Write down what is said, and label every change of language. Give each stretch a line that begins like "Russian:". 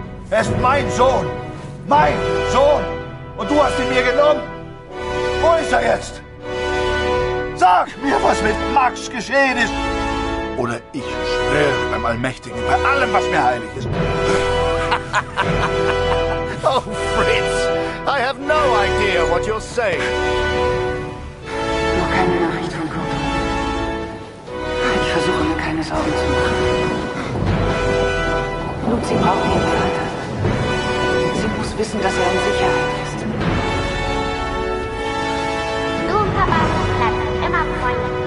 German: Er ist mein Sohn. Mein Sohn. Und du hast ihn mir genommen. Wo ist er jetzt? Sag mir, was mit Max geschehen ist! Oder ich schwöre beim Allmächtigen, bei allem, was mir heilig ist. Oh, Fritz!
English: I have no idea what you're saying.
German: Noch keine Nachricht von Kurt. Ich versuche mir keine Sorgen zu machen. Lucy braucht ihren Vater. Sie muss wissen, dass er in Sicherheit ist. Du und Papa bleiben immer Freunde.